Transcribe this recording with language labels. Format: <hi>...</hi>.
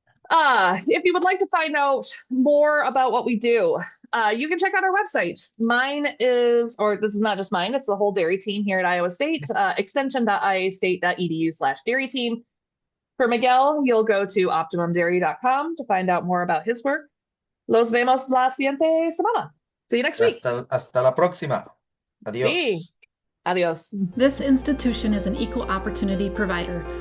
<en>If you would like to find out more about what we do, you can check out our website. Mine is, or this is not just mine, it's the whole dairy team here at Iowa State, extension.iastate.edu/dairy team. For Miguel, you'll go to optimumdairy.com to find out more about his work.</en> <es>Los vemos la siguiente semana.</es> <en>See you next week.</en> <es>Hasta la próxima. Adiós. Sí. Adios.</es> <en>This institution is an equal opportunity provider.</en>